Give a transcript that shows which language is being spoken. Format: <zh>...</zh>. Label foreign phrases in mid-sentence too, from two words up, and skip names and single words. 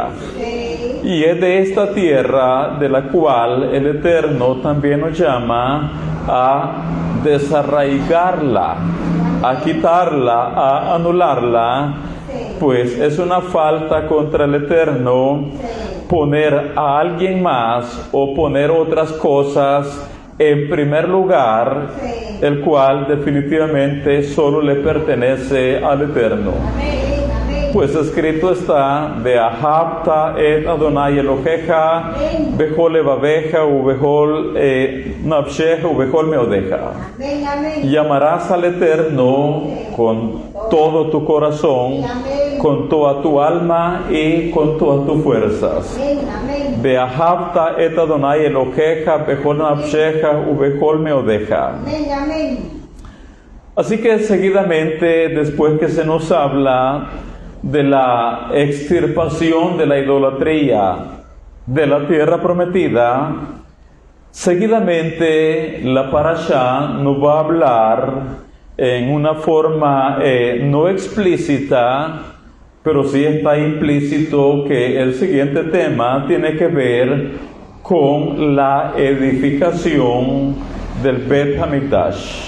<es>Y es de esta tierra de la cual el Eterno también nos llama a desarraigarla, a quitarla, a anularla, pues es una falta contra el Eterno poner a alguien más o poner otras cosas en primer lugar, el cual definitivamente solo le pertenece al Eterno. Pues escrito está:</es> <he>ואהבת את אדני אלהיך, בכל לבבך ו בכל נפשך ו בכל מאדך.</he> <es>Llamarás al Eterno con todo tu corazón, con toda tu alma y con todas tus fuerzas.</es> <he>ואהבת את אדני אלהיך, בכל נפשך ו בכל מאדך.</he> <es>Así que seguidamente, después que se nos habla de la extirpación de la idolatría de la tierra prometida, seguidamente la parashá nos va a hablar en una forma no explícita, pero sí está implícito que el siguiente tema tiene que ver con la edificación del Bet Hamikdash.</es>